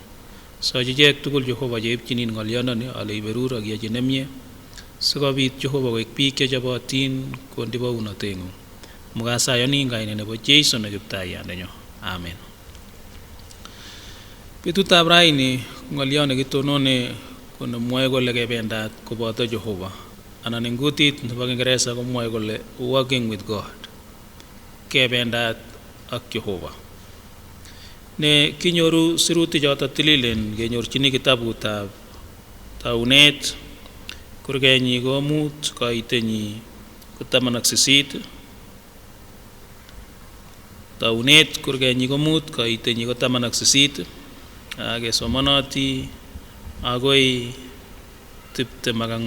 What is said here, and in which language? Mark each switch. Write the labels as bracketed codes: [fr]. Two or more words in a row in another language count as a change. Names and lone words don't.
[kln] Sochi ichek tugul Jehova cheipchinin ng'oliondoni ale iberur ak iyochi nemie sikobit Jehova koek biik chechobotin kondi bounoteng'ung. Mukasayoni eng kainet nebo Jeiso ne Kiptaiyandenyo. Amen. Betutab raini ng'oliot nekitonone ko nemwoe kole kebendat koboto Jehova anan eng kutit nebo Kingeresa komwoe kole [en] walking with God. [kln] Kebendat ak Jehova. Ne kinyoru sirutik choto tililen kenyorchini kitabutab Taunet kurgenyi ko 5 kaitenyi ko 18. Taunet kurgenyi ko 5 kaitenyi ko 18 kesomanoti agoi 24.